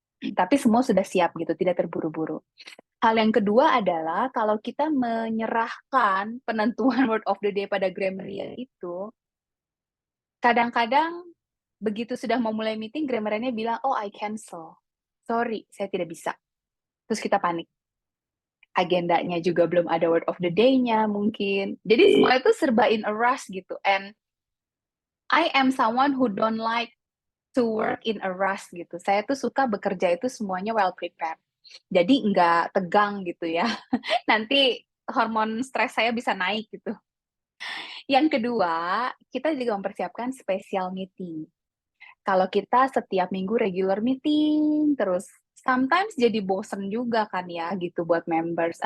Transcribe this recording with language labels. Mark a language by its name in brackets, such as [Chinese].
[Indonesian] Tapi semua sudah siap gitu, tidak terburu-buru. Hal yang kedua adalah kalau kita menyerahkan penentuan word of the day pada grammarian itu, kadang-kadang begitu sudah mau mulai meeting, grammariannya bilang, [English] oh I cancel. [Indonesian] Sorry, saya tidak bisa. Terus kita panik. Agendanya juga belum ada word of the day-nya mungkin. Jadi semua itu serba [English] in a rush [Indonesian] gitu. [English] And I am someone who don't like to work in a rush [Indonesian] gitu. Saya tuh suka bekerja itu semuanya [English] well prepared. [Indonesian] Jadi nggak tegang gitu ya. Nanti hormon stres saya bisa naik gitu. Yang kedua, kita juga mempersiapkan [English] special meeting. [Indonesian] Kalau kita setiap minggu [English] regular meeting, [Indonesian] terus sometimes jadi bosen juga kan ya gitu buat members.